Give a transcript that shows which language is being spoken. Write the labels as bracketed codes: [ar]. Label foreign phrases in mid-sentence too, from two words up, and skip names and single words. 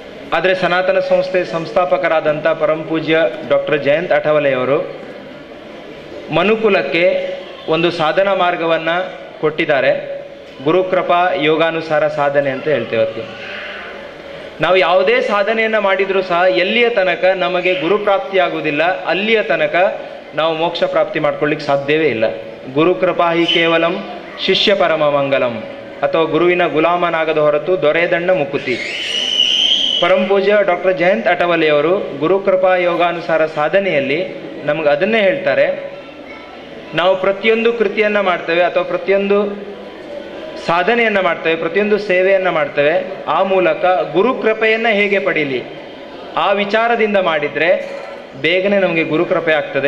[kn] ಆದರೆ ಸನಾತನ ಸಂಸ್ಥೆ ಸಂಸ್ಥಾಪಕರಾದಂಥ ಪರಮಪೂಜ್ಯ ಡಾಕ್ಟರ್ ಜಯಂತ್ ಅಠವಲೆಯವರು ಮನುಕುಲಕ್ಕೆ ಒಂದು ಸಾಧನಾ ಮಾರ್ಗವನ್ನು ಕೊಟ್ಟಿದ್ದಾರೆ. ಗುರುಕೃಪಾ ಯೋಗಾನುಸಾರ ಸಾಧನೆ ಅಂತ ಹೇಳ್ತೇವೆ. ನಾವು ಯಾವುದೇ ಸಾಧನೆಯನ್ನು ಮಾಡಿದರೂ ಸಹ ಎಲ್ಲಿಯ ತನಕ ನಮಗೆ ಗುರುಪ್ರಾಪ್ತಿಯಾಗುವುದಿಲ್ಲ, ಅಲ್ಲಿಯ ತನಕ ನಾವು ಮೋಕ್ಷ ಪ್ರಾಪ್ತಿ ಮಾಡ್ಕೊಳ್ಳಿಕ್ಕೆ ಸಾಧ್ಯವೇ ಇಲ್ಲ. [sa] ಗುರುಕೃಪಾ ಹಿ ಕೇವಲಂ ಶಿಷ್ಯ ಪರಮ ಮಂಗಲಂ, [kn] ಅಥವಾ ಗುರುವಿನ ಗುಲಾಮನಾಗದ ಹೊರತು ದೊರೆಯದಣ್ಣ ಮುಕುತಿ. ಪರಮಪೂಜ್ಯ ಡಾಕ್ಟರ್ ಜಯಂತ್ ಅಠವಲೆಯವರು ಗುರುಕೃಪಾ ಯೋಗಾನುಸಾರ ಸಾಧನೆಯಲ್ಲಿ ನಮಗೆ ಅದನ್ನೇ ಹೇಳ್ತಾರೆ. ನಾವು ಪ್ರತಿಯೊಂದು ಕೃತಿಯನ್ನು ಮಾಡ್ತೇವೆ ಅಥವಾ ಪ್ರತಿಯೊಂದು ಸಾಧನೆಯನ್ನು ಮಾಡ್ತೇವೆ, ಪ್ರತಿಯೊಂದು ಸೇವೆಯನ್ನು ಮಾಡ್ತೇವೆ, ಆ ಮೂಲಕ ಗುರುಕೃಪೆಯನ್ನು ಹೇಗೆ ಪಡೀಲಿ ಆ ವಿಚಾರದಿಂದ ಮಾಡಿದರೆ ಬೇಗನೆ ನಮಗೆ ಗುರುಕೃಪೆ ಆಗ್ತದೆ.